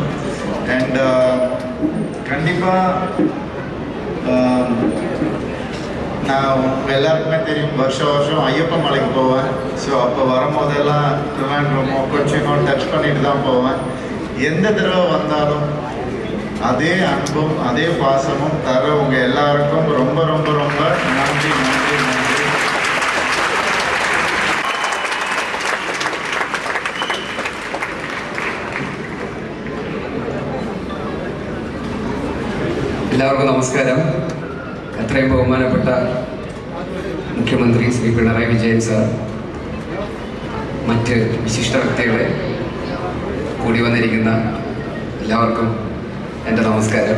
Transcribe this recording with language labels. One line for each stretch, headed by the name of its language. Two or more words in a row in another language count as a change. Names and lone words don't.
Tamil: அண்ட் கண்டிப்பாக நான் எல்லாருக்குமே தெரியும், வருஷம் ஐயப்ப மலைக்கு போவேன். ஸோ அப்போ வரும்போதெல்லாம் திருவண்ணாமலை கொச்சினும் டச் பண்ணிட்டு தான் போவேன். எந்த தடவை வந்தாலும் அதே அன்பும் அதே பாசமும் தர உங்கள் எல்லாருக்கும் ரொம்ப ரொம்ப ரொம்ப நன்றி நன்றி நன்றி.
Malayalam: എല്ലാവർക്കും നമസ്കാരം. എത്രയും ബഹുമാനപ്പെട്ട മുഖ്യമന്ത്രി ശ്രീ പിണറായി വിജയൻ സാർ, മറ്റ് വിശിഷ്ട വ്യക്തികളെ, കൂടി വന്നിരിക്കുന്ന എല്ലാവർക്കും എൻ്റെ നമസ്കാരം.